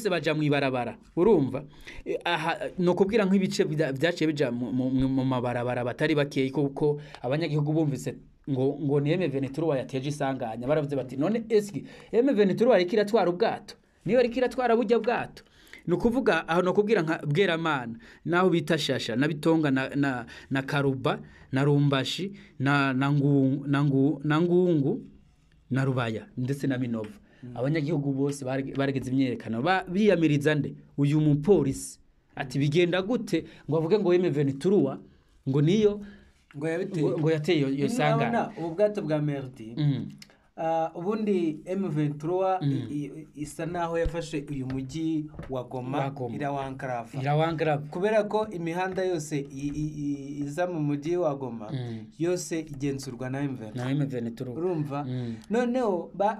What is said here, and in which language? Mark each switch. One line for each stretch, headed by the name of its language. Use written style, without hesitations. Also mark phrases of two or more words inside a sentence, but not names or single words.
Kinyarwanda: baja mu ibarabara urumva aha no kubwira nk'ibice byaciye bija mu mabarabara batari bakeye kuko abanyagihugu bumvise ngo ni M23 yateje isanganya baravuze bati none eski M23 arikira twara ubwato niyo arikira twara burya bwato nukuvuga aho no kubwira nka Bweramana naho bita Shasha na Bitonga na Karuba na Rumbashi na Ngungu na Rubaya ndetse na Minova abanyagihugu bose barageze imyerekano biyamiriza nde uyu mupolisi ati bigenda gute ngo avuge ngo M23 ngo niyo ngo yateye yo sangana ubu bwato bwa Merdi ubundi M23 isa naho yafashe uyu mujyi wa Goma irawankarava kubera ko imihanda yose iza mu mujyi wa Goma yose igenzurwa na M23 urumva noneho